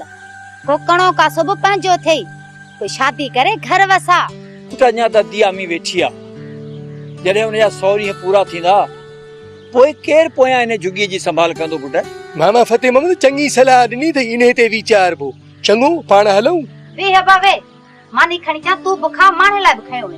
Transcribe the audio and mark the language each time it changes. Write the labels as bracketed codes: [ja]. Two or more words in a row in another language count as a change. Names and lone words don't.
[sd] को कणो कासो बि पंहिंजो थिए, कोई शादी करे घर वसा। पुट अञा त दिया में वेठी आहे। जॾहिं हुनजा 100 ॾींहं पूरा थींदा पोइ केरु पोयां इन झुॻीअ जी संभाल कंदो पुट? मामा फतेह मोहम्मद चङी सलाह ॾिनी त इन ते वीचारबो। चङो पाण हलूं। वे हबा वे मानी खणी जा तू बुखा माने लाइ बुखायो वे